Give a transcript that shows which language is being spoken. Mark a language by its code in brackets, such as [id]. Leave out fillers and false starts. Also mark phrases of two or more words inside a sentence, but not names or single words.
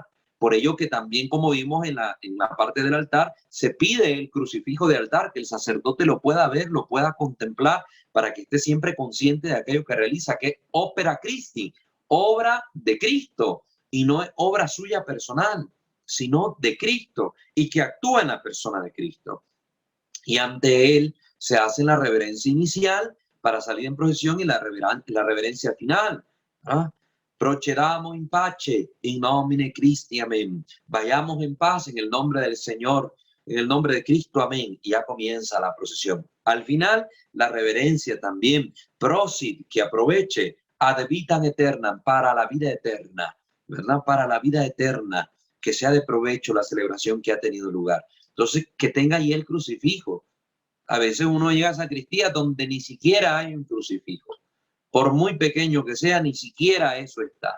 [es] Por ello que también, como vimos en la parte del altar, se pide el crucifijo de altar, que el sacerdote lo pueda ver, lo pueda contemplar, para que esté siempre consciente de aquello que realiza, que es [la] opera Christi, [es] obra de Cristo, y no es obra suya personal, sino de Cristo, y que actúa en la persona de Cristo. Y ante él se hace la reverencia inicial para salir en procesión y la reverencia final. ¿Ah? [la] Procedamos in pace, in nomine Christi, amén. [es] Vayamos en paz en el nombre del Señor. en el nombre de Cristo, amén. Y ya comienza la procesión. Al final, la reverencia también, [la] prosit, [es] que aproveche, [la] ad vitam aeternam, [es] para la vida eterna, ¿verdad? Para la vida eterna, que sea de provecho la celebración que ha tenido lugar. Entonces, que tenga ahí el crucifijo. A veces uno llega a sacristía donde ni siquiera hay un crucifijo. Por muy pequeño que sea, ni siquiera eso está.